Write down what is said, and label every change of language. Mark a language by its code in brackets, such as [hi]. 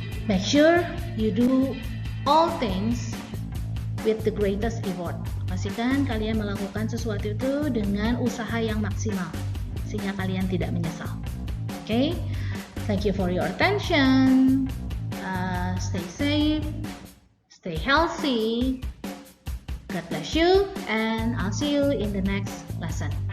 [en] Make sure you do all things with the greatest effort. [id] Pastikan kalian melakukan sesuatu itu dengan usaha yang maksimal, sehingga kalian tidak menyesal. [en] Okay? Thank you for your attention. Stay safe, stay healthy. God bless you, and I'll see you in the next lesson.